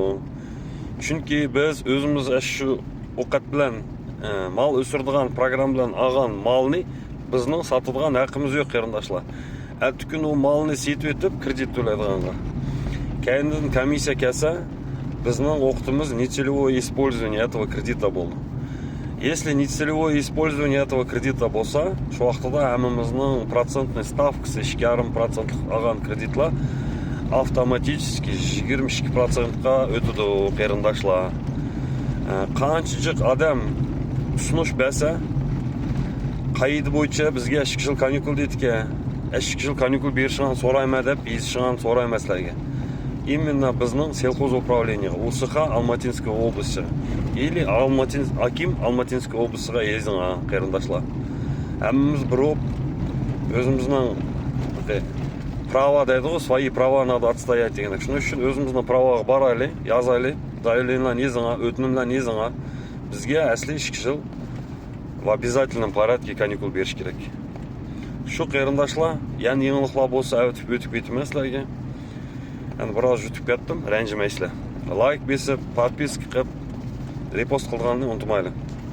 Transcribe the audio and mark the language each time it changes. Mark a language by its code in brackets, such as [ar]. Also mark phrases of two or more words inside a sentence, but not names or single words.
[uz] Chunki biz o'zimiz shu ovqat bilan mal o'stiradigan program bilan olgan malni bizning sotadigan haqqimiz yo'q qarindoshlar. Ertasi kun u malni setib etib kredit to'laydiganga. Keyindan komissiya kelsa, bizning o'qitimiz [ru] нецелевое использование этого кредита [uz] bo'ldi. [ru] Если нецелевое использование этого кредита [uz] bo'lsa, shu vaqtda hammamizning [ru] процентный ставкасы [uz] 2,5% olgan kreditlar avtomatik 22% ga o'tadi qarindoshlar. Qanchalik odam tushunish bersa, qaydi bo'yicha bizga 2 yil kanikul deydi-ki, 2 yil kanikul berishni so'rayman deb, yezishni so'raymaslarga. [ru] Именно bizning сельхоз управление УСХ Алматинской области или Аким Алматинской обласиga [uz] yezinglar qarindoshlar. Hammamiz birov o'zimizning prava deydi-ku, [ru] свои prava надо отстоять degan. [uz] Shuning uchun o'zimizning pravaga boraylik, yozaylik, заявлениеlarni yezinglar, o'tinimlarni yezinglar. Bizga asli 2 yil [ru] в обязательном порядке [uz] kanikul berish kerak. Shu qarindoshlar, yana yangiliklar bo'lsa o'tib ketmaslarga. Yani biroz yutib ketdim, ranjimaysizlar. Like besib, подписка qilib, repost qilganni unutmaylik.